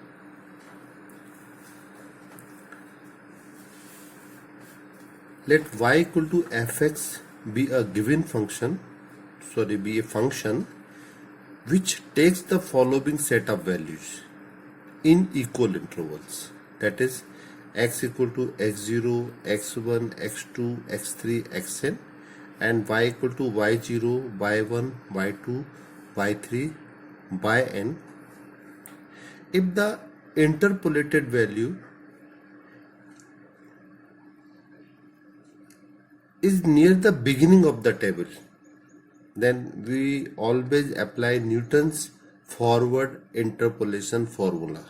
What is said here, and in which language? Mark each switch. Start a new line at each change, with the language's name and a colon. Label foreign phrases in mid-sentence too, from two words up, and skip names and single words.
English: Let y equal to fx be a given function, be a function which takes the following set of values in equal intervals, that is x equal to x0, x1, x2, x3, xn, and y equal to y0, y1, y2, y3, yn if the interpolated value is near the beginning of the table. Then we always apply Newton's forward interpolation formula.